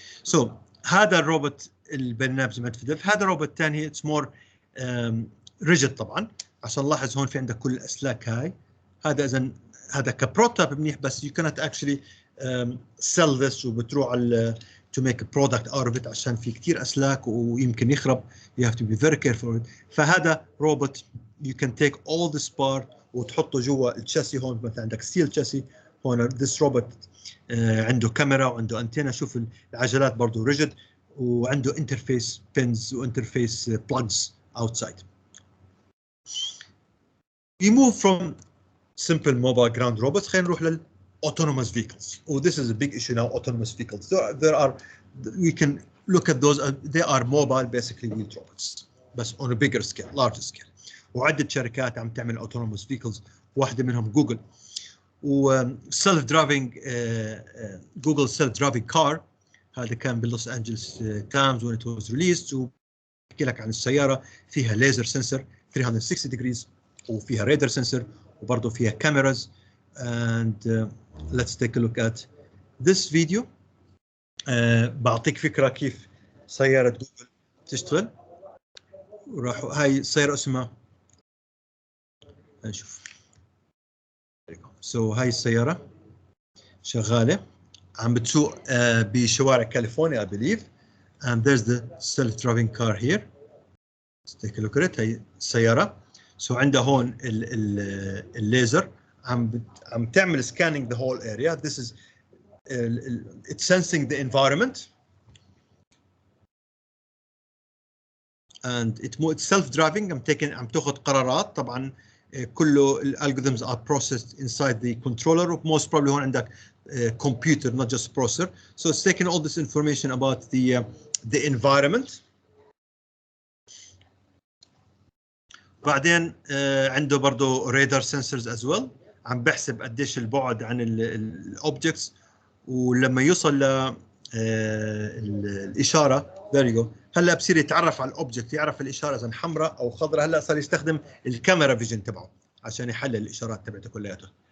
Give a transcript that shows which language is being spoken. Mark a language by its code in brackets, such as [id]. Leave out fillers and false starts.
[ar] So هذا الروبوت اللي بناه بجامعه فيلادلفيا. هذا روبوت ثاني [en] it's more [ar] ريجيد طبعا عشان نلاحظ هون في عندك كل الاسلاك هاي. هذا اذا هذا كبروتوتايب منيح بس [en] you cannot actually sell this [ar] وبتروح على [en] to make a product out of it [ar] عشان في كثير اسلاك ويمكن يخرب. [en] You have to be very careful with it. [ar] فهذا روبوت [en] you can take all this part [ar] وتحطه جوا الشاسي. هون مثلا عندك ستيل شاسي هون. [en] this robot [ar] عنده كاميرا وعنده انتينا. شوف العجلات برضه ريجيد وعنده انترفيس بينز وانترفيس بلجز outside. [en] We move from simple mobile ground robots. [ar] خلينا نروح لل [en] autonomous vehicles. Oh, this is a big issue now. Autonomous vehicles. There are. We can look at those. They are mobile, basically wheeled robots, but on a bigger scale, larger scale. [ar] وعدة شركات عم تعمل autonomous vehicles. واحدة منهم جوجل. [en] و self driving Google self driving car. [ar] هذا كان باللوس أنجلس تايمز [en] when it was released. [ar] وبحكي لك عن السيارة فيها laser sensor 360 degrees وفيها radar sensor وبرضه فيها cameras. [en] And let's take a look at this video. [ar] بعطيك فكرة كيف سيارة جوجل تشتغل. وراح هاي السيارة اسمها نشوف. So هاي السيارة شغالة عم بتسوق بشوارع كاليفورنيا [en] I believe. And there's the self-driving car here. Let's take a look at it. [ar] هاي السيارة. So عندها هون الليزر عم تعمل [en] scanning the whole area. This is it's sensing the environment and it's self-driving. [ar] عم تاخذ قرارات طبعا. كله [en] algorithms are processed inside the controller. most probably [ar] هون عندك [en] computer not just processor. So it's taking all this information about the environment. [ar] بعدين عنده برضه [en] radar sensors as well. [ar] عم بحسب قديش البعد عن الاوبجكتس ولما يوصل ل الاشاره [en] there you go. [ar] هلا بصير يتعرف على الاوبجكت، يعرف الاشاره اذا حمراء او خضراء. هلا صار يستخدم الكاميرا فيجن تبعه عشان يحلل الاشارات تبعته كلياتها.